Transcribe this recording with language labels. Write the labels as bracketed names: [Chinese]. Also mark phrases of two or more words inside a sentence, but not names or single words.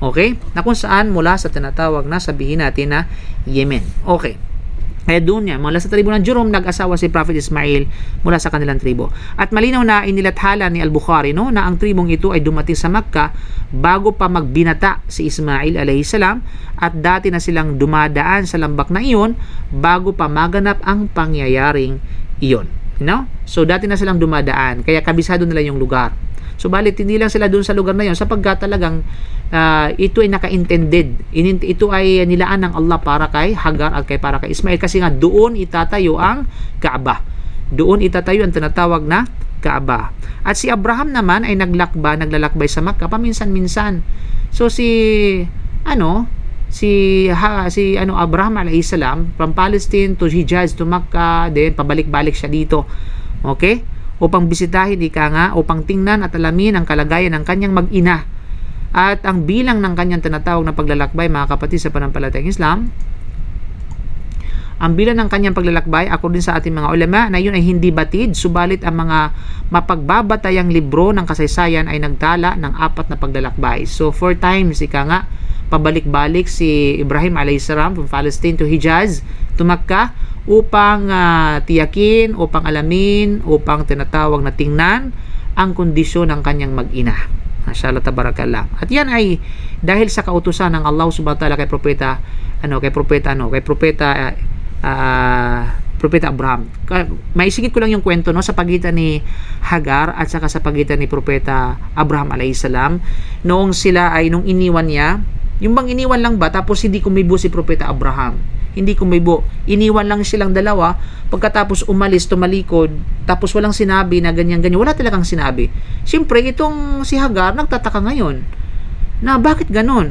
[Filipino] Okay? Na kung saan mula sa tinatawag na sabihin natin na Yemen. Okay. Kaya doon yan, mula sa tribo ng Jurum, nag-asawa si Prophet Ismail mula sa kanilang tribo. At malinaw na inilathala ni Al-Bukhari no, na ang tribong ito ay dumating sa Makkah bago pa magbinata si Ismail [Arabic] عليه السلام, [Filipino] at dati na silang dumadaan sa lambak na iyon bago pa maganap ang pangyayaring iyon. No? So dati na silang dumadaan, kaya kabisado nila yung lugar. So balit hindi lang sila doon sa lugar na yon sapagkat talagang ito ay naka-intended. Ito ay nilaan ng Allah para kay Hagar at para kay Ismail, kasi nga doon itatayo ang Kaaba. Doon itatayo ang tinatawag na Kaaba. At si Abraham naman ay naglalakbay sa Makkah paminsan-minsan. So si Abraham [Arabic] عليه السلام, [English] from Palestine to Hijaz to Makkah, [Filipino] then pabalik-balik siya dito. Okay? Upang bisitahin upang tingnan at alamin ang kalagayan ng kanyang mag-ina. At ang bilang ng kanyang tinatawag na paglalakbay, mga kapatid sa pananampalatayang Islam, ang bilang ng kanyang paglalakbay, ako din sa ating mga ulama, na yun ay hindi batid, subalit ang mga mapagbabatayang libro ng kasaysayan ay nagtala ng 4 na paglalakbay. So 4 times, pabalik-balik si Ibrahim a.s. [English] from Palestine to Hijaz to Makkah [Filipino] upang tiyakin, upang alamin, upang tinatawag na tingnan ang kondisyon ng kanyang mag-ina. [Arabic] ما شاء الله تبارك الله. [Filipino] At yan ay dahil sa kautusan ng Allah [Arabic] سبحانه وتعالى [Filipino] kay propeta Abraham. Maisigit ko lang yung kwento sa pagitan ni Hagar at saka sa pagitan ni propeta Abraham [Arabic] عليه السلام, [Filipino] nung iniwan niya, yung bang iniwan lang ba tapos hindi kumibo si propeta Abraham? Hindi kumibo. Iniwan lang silang dalawa, pagkatapos umalis, tumalikod, tapos walang sinabi na ganyan-ganyan. Wala talagang sinabi. Siyempre, itong si Hagar nagtataka ngayon na bakit ganon?